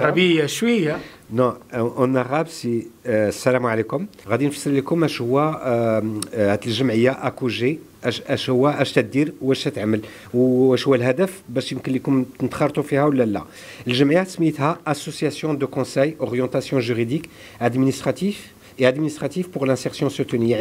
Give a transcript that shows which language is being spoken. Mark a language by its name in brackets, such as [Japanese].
[French] Arabie, [Arabic] شوية. [French] Non, en arabe c'est [Arabic] السلام عليكم. غادي نفسر لكم اش هو هاد الجمعيه اكوجي اش هو اش تدير واش تعمل واش هو الهدف باش يمكن لكم تنخرطوا فيها ولا لا. الجمعيه سميتها Association de conseil orientation juridique administratif pour l'insertion soutenue.